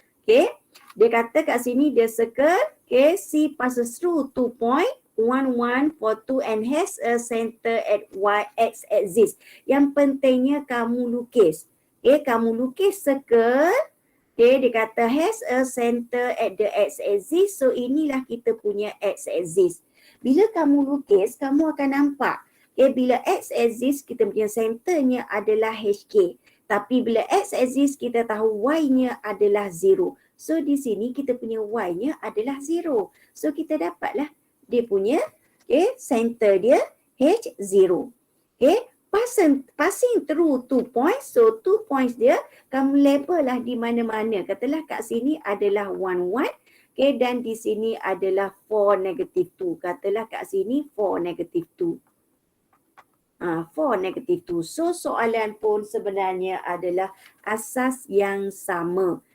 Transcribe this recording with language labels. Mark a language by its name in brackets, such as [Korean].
[English] Okay, [Malay] dia kata kat sini dia [English] circle, okay, C passes through 2.1142 and has a center at x axis. [Malay] Yang pentingnya kamu lukis. Okay, kamu lukis circle. [English] Okay, [Malay] dia kata [English] has a center at the x-axis. [Malay] So inilah kita punya x-axis. Bila kamu lukis, kamu akan nampak. Okay, bila x-axis kita punya centernya adalah HK. Tapi bila x-axis kita tahu y-nya adalah 0. So di sini kita punya y-nya adalah 0. So kita dapatlah dia punya center dia H0. [English] Okay, passing through 2 points. [Malay] So 2 points dia kamu label lah di mana-mana. Katalah kat sini adalah 1, 1. Okay, dan di sini adalah 4, negative 2. Katalah kat sini 4, negative 2. 4, negative 2. So soalan pun sebenarnya adalah asas yang sama.